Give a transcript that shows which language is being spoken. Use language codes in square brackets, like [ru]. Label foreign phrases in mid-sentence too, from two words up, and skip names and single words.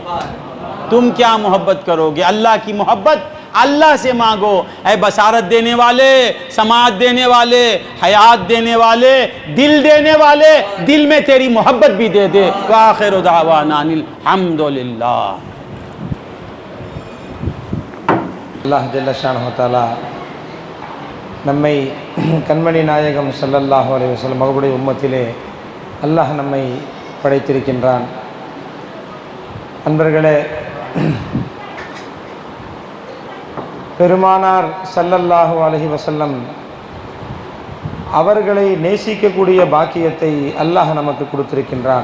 [ur] تم کیا محبت کرو گے؟ اللہ کی محبت اللہ سے مانگو. اے بصارت دینے والے, سماعت دینے والے, حیات دینے والے, دل دینے والے, دل میں تیری محبت بھی دے دے. [ar] وآخر دعوانا الحمدللہ. الله جل شأنه تعالى [ta] நம்மை கண்மணி நாயகம் [ar] صلى الله عليه وسلم [ta] அவர்களுடைய உம்மத்திலே அல்லாஹ் நம்மை படைத்திருக்கின்றான். அன்பர்களே, பெருமானார் [ar] صلى الله عليه وسلم [ta] அவர்களை நேசிக்கக்கூடிய பாக்கியத்தை அல்லாஹ் நமக்கு கொடுத்திருக்கின்றான்.